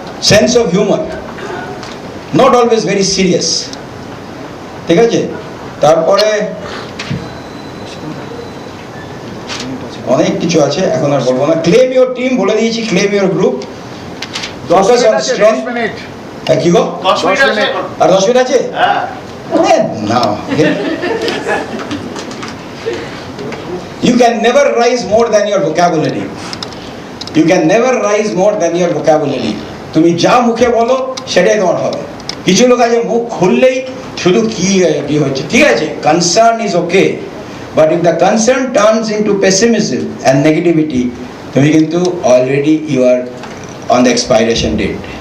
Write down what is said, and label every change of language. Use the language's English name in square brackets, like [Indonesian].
[English] Sense of humour, not always very serious. [Bangla] ঠিক আছে, তারপরে অনেক কিছু আছে, এখন আর বলবো না। [English] Claim your team বলে দিয়েছি, claim your group, focus on strength. [Bangla] কি গো, 10 মিনিট আছে? আর 10 মিনিট আছে? না, [English] you can never rise more than your vocabulary. You can never rise more than your vocabulary. [Bangla] তুমি যা মুখে বলো সেটাই তোমার হবে। কিছু লোক আছে মুখ খুললেই শুধু কি হচ্ছে, ঠিক আছে, [English] concern is okay, but if the concern turns into pessimism and negativity, [Bangla] তুমি কিন্তু already [English] You are on the expiration date.